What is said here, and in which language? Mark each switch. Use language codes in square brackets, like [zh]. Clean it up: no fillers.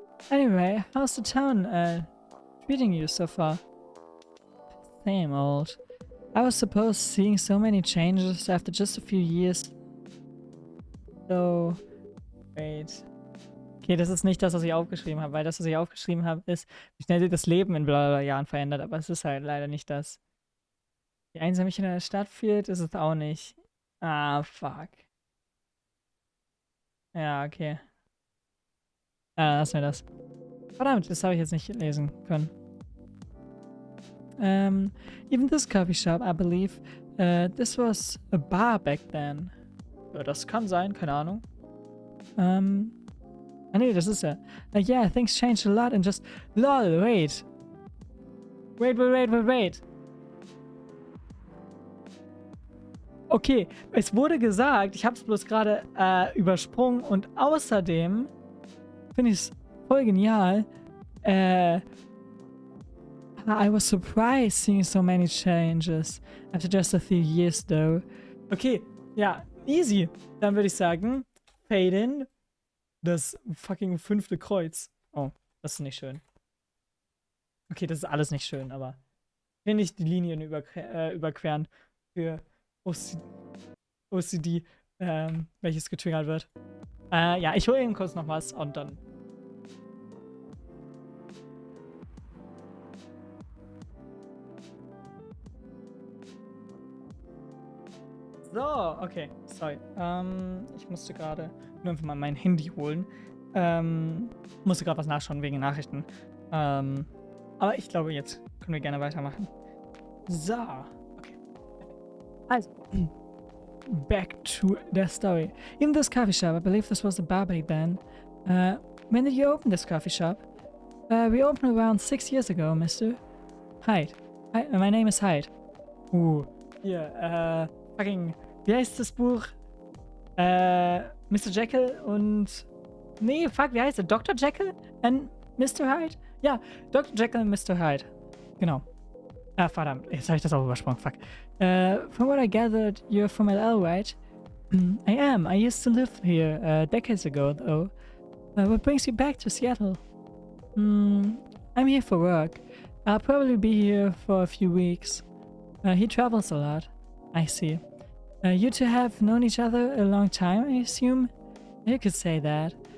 [en] Anyway, how's the town treating you so far? Same old. I was supposed seeing so many changes after just a few years. So, wait. [de] Okay, das ist nicht das, was ich aufgeschrieben habe, weil das, was ich aufgeschrieben habe, ist, wie schnell sich das Leben in bla bla Jahren verändert, aber es ist halt leider nicht das. Wie einsam ich in der Stadt fühlt, ist es auch nicht. Ah, fuck. Ja, okay. Lass mir das. Verdammt, das habe ich jetzt nicht lesen können. [en] Even this coffee shop, I believe, this was a bar back then. [de] Ja, das kann sein, keine Ahnung. Ah nee, das ist ja. [en] Yeah, things changed a lot and just... LOL, wait. Wait. [de] Okay, es wurde gesagt, ich habe es bloß gerade übersprungen und außerdem finde ich es voll genial. [en] I was surprised seeing so many changes after just a few years though. [de] Okay, ja, easy. Dann würde ich sagen, fade in das fucking 5. Kreuz. Oh, das ist nicht schön. Okay, das ist alles nicht schön, aber ich will nicht die Linien überqueren für OCD, welches getriggert wird. Ja, ich hole eben kurz noch was und dann... So, okay, sorry. Ich musste gerade nur einfach mal mein Handy holen. Musste gerade was nachschauen wegen Nachrichten. Aber ich glaube, jetzt können wir gerne weitermachen. [en] So, okay. Also, back to the story. In this coffee shop, I believe this was the bar back then. When did you open this coffee shop? We opened around 6 years ago, Mr. Hyde. Hi, my name is Hyde. [de] Hier, fucking, wie heißt das Buch? Mr. Jekyll und... Nee, fuck, wie heißt er? Dr. Jekyll and Mr. Hyde? Ja, Dr. Jekyll und Mr. Hyde. Genau. Ah, verdammt, jetzt habe ich das auch übersprungen, fuck. [en] From what I gathered, you're from LL, right? I am. I used to live here decades ago, though. What brings you back to Seattle? I'm here for work. I'll probably be here for a few weeks. He travels a lot. I see. You two have known each other a long time, I assume? You could say that.